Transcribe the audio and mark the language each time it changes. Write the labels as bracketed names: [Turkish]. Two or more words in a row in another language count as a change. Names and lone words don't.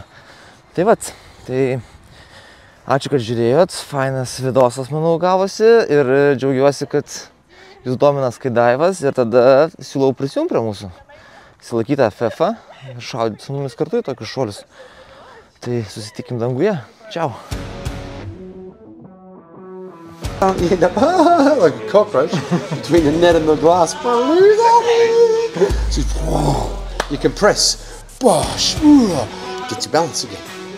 [Lithuanian] Tai vat, tai ačiū, kad žiūrėjot, fainas vidosas, manau, gavosi ir džiaugiuosi, kad jūs domina skydaivas ir tada siūlau prisijungti prie mūsų. Įsilaikyti FF ir šaudyti su mumis kartu į tokius šuolius. Tai susitikim danguje. Čiau. [English] Like a cockroach between the net and the glass. You can press. Get your balance again.